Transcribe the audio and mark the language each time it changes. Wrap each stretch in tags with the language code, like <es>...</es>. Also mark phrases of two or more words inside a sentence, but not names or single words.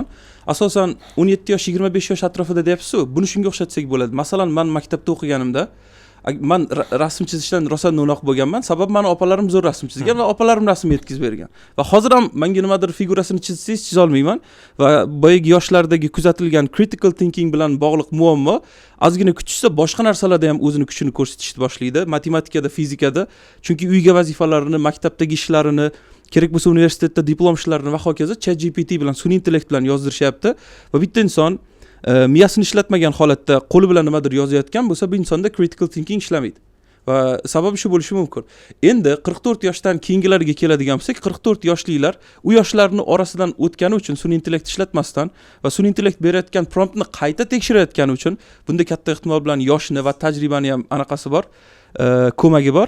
<uz>Asosan 17 yosh, 25 yosh atrofida deyapsiz-ku, buni shunga o'xshatsak bo'ladi. Masalan, men maktabda o'qiganimda men rasm chizishdan rosa no'noq bo'lganman. Sabab meni opalarim zo'r rasm chizgan va opalarim rasm yetkazib bergan. Va hozir ham menga nimadir figurasini chizsangiz chiza olmayman va boyagi yoshlardagi kuzatilgan</uz> <en>critical thinking</en> <uz>bilan bog'liq muammo ozgina kuchsa boshqa narsalarda ham o'zini kuchini ko'rsatishni boshlaydi. Matematikada, fizikada, chunki uyga vazifalarini, maktabdagi ishlarini, kerak bo'lsa universitetda diplom ishlarini va hokazo ChatGPT bilan, sun'iy intellekt bilan yozdirishyapti va bitta inson miyasini ishlatmagan holatda qo'li bilan nimadir yozayotgan bo'lsa, bu insonda</uz> <en>critical thinking</en> <uz>ishlamaydi. Va sababi shu bo'lishi mumkin. Endi 44 yoshdan keyingilarga keladigan bo'lsak, 44 yoshlilar u yoshlarning orasidan o'tgani uchun sun'iy intellekt ishlatmasdan va sun'iy intellekt berayotgan promptni qayta tekshirayotgani uchun bunda katta ehtimol bilan yoshni va tajribani ham anaqasi bor, ko'magi bor.</uz>